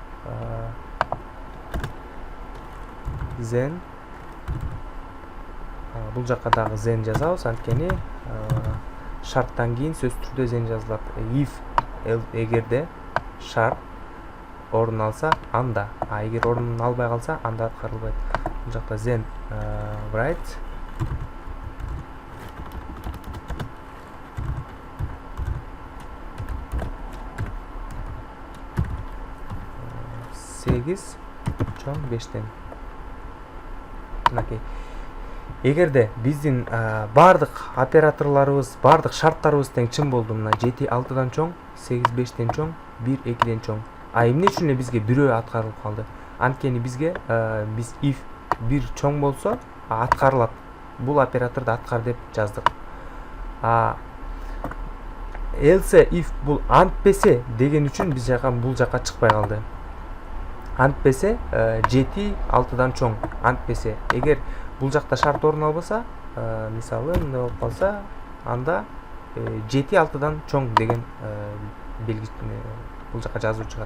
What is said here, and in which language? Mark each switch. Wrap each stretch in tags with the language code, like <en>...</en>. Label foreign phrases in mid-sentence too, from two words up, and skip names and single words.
<ky>Then бул жакка дагы then жазабыз, анткени шарттан кийин сөз түрдө then жазылат. If эгерде шарт орун алса анда, эгер орун албай калса анда аткарылбайт. Бул жакта</ky> <en>then write</en> <ky>8 чоң 5-тен. Мынакей. Эгерде биздин бардык операторлорубуз, бардык шарттарыбыз тең чын болду, мына 7 6-дан чоң, 8 5-тен чоң, 1 2-ден чоң. Эмне үчүн эле бизге бирөө аткарылып калды? Анткени бизге биз if бир чоң болсо аткарылат. Бул операторду аткар деп жаздык.</ky> <en>Else if</en> <ky>бул антпесе деген үчүн биз бул жака чыкпай калды. Антпесе 7 6-дан чоң, антпесе. Эгер бул жакта шарт орун албаса, мисалы эмне болуп калса, анда 7 6-дан чоң деген белги бул жака жазуу чыгат.</ky>